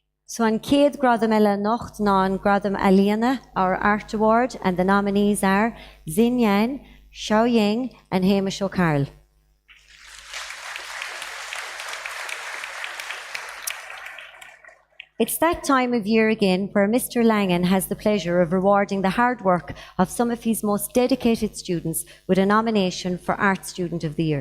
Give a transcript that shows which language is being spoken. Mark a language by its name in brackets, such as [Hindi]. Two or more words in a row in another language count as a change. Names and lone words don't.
[Irish] So an céad gradam eile nocht ná an gradam Aliana, [English] our Art Award, and the nominees are Xin Yan, Xiao Ying, and Hamish O'Carroll. It's that time of year again where Mr. Langan has the pleasure of rewarding the hard work of some of his most dedicated students with a nomination for Art Student of the Year.